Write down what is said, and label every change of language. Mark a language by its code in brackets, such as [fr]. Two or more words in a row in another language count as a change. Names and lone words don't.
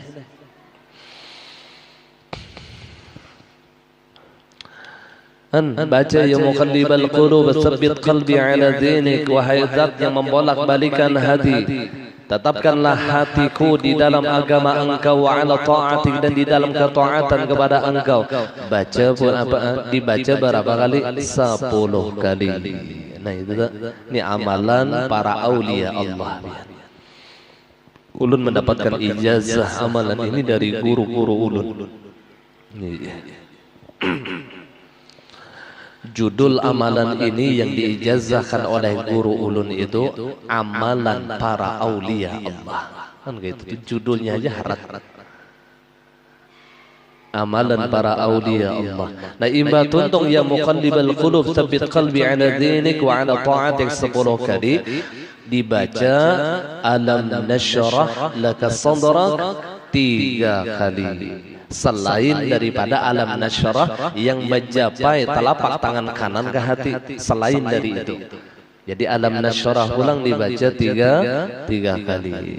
[id] Baca [ar] يا مقلب القلوب ثبت قلبي على دينك, [id] wahai zat yang membolak-balikan hati, tetapkanlah hatiku di dalam agama engkau, [ar] وعلى طاعتك, [id] dan di dalam ketaatan kepada engkau. [bjn] Baca pun apa dibaca berapa kali? [id] 10 kali. [bjn] Nah itu ini amalan para aulia Allah. Ulun mendapatkan ijazah amalan ini dari guru-guru ulun. Judul amalan ini yang diijazahkan oleh guru ulun itu amalan para aulia Allah. Kan gitu judulnya aja harat. Amalan para aulia Allah. Nah imba tuntung [ar] يا مقلب القلوب ثبت قلبي على دينك وعلى طاعتك [bjn] 10 kali. Dibaca [ar] ألم نشرح لك صدرك [bjn] 3 kali. [id] Selain daripada [ar] ألم نشرح [id] yang mencapai telapak tangan kanan ke hati, selain dari itu. [bjn] Jadi [ar] ألم نشرح [bjn] ulang dibaca tiga kali.